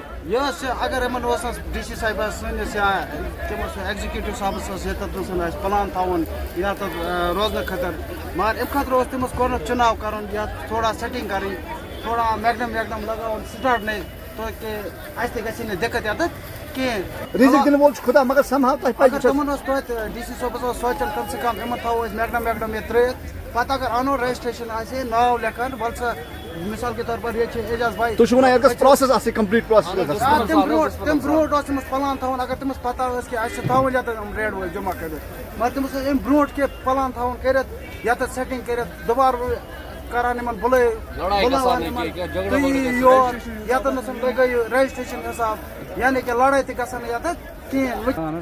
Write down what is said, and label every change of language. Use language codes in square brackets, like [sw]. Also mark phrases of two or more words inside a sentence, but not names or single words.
[ks] یہِ حظ چھِ اگر یِمن اوس ڈی سی صاحبس سٲنِس یا تِمن سُہ ایگزِکیوٗٹِو صاحبس اوس ییٚتٮ۪تھ اوس اَسہِ پٕلان تھاوُن ییٚتٮ۪تھ روزنہٕ خٲطرٕ مگر اَمہِ خٲطرٕ اوس تٔمِس گۄڈٕنیٚتھ چُناو کَرُن یَتھ تھوڑا سیٹِنٛگ کَرٕنۍ تھوڑا میگڈم ویگڈم لگاوُن سٹاٹ نہیں تاکہِ اَسہِ تہِ گژھِ نہٕ دِقت ییٚتٮ۪تھ کِہیٖنۍ رِزِق دِنہٕ وول چھُ خۄدا مگر سم ہاو تۄہہِ اگر پَزِ تِمن اوس توتہِ ڈی سی صٲبس اوس سونٛچان [ur] کم سے کم [ks] یِمن تھاوو أسۍ میگڈم ویگڈم ییٚتہِ ترٛٲیِتھ پتہٕ اگر اَنو رجسٹریشن آسہِ ہے ناو لیکھان وَلہٕ سا [ur] مِثال کے طور پر [ks] ییٚتہِ چھِ اعجاز بھائی تُہۍ چھِو وَنان یَتھ گژھِ پرٛاسٮ۪س آسٕنۍ [en] complete process [ks] تَمہِ برونٛٹھ اوس تٔمِس پلان تھاوُن اگر تٔمِس پتہ ٲس کہِ اَسہِ چھِ تھاوُن ییٚتٮ۪تھ یِم ریڈ وٲلۍ جمع کٔرِتھ مگر تٔمِس اوس اَمہِ برونٛٹھ کینٛہہ پلان تھاوُن کٔرِتھ ییٚتٮ۪تھ سیٹِنٛگ کٔرِتھ دُبارٕ کران یِمن بُلٲوان یِمن تُہۍ یِیِو یور ییٚتٮ۪ن نہٕ تُہۍ گٔیِو رجسٹریشن حِساب یعنی کہِ لڑٲے تہِ گژھن نہٕ ییٚتٮ۪تھ کِہیٖنۍ